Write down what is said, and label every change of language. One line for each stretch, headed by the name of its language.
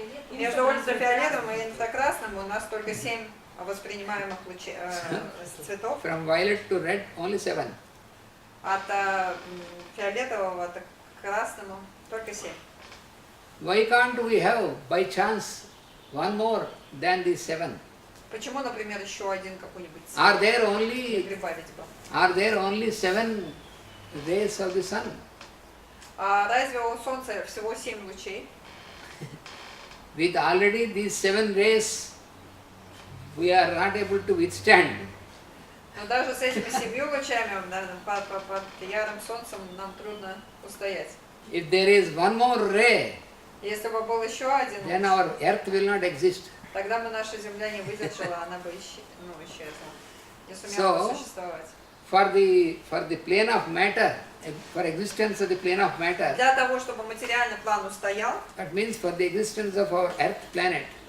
Russian: Между ультрафиолетовым и инфракрасным у нас только 7 воспринимаемых лучей, цветов.
English: From violet to red only 7.
Russian: От фиолетового к красному только 7.
English: Why can't we have by chance one more than these 7?
Russian: Почему, например, еще один какой-нибудь цвет?
English: Are there
Russian: Прибавить бы.
English: only 7 rays of the sun?
Russian: Разве у Солнца всего 7 лучей?
English: With already these 7 rays, we are not able to withstand.
Russian: Но даже с этими 7 лучами под ярым солнцем нам трудно устоять.
English: If there is one more ray,
Russian: Если бы был еще один
English: then
Russian: луч,
English: our earth will not exist.
Russian: тогда бы наша Земля не выдержала, она бы исчезла. Не сумела бы существовать.
English: For the plane of matter, for existence of the plane of matter,
Russian: Для того, чтобы материальный план устоял,
English: that means for the existence of our earth planet,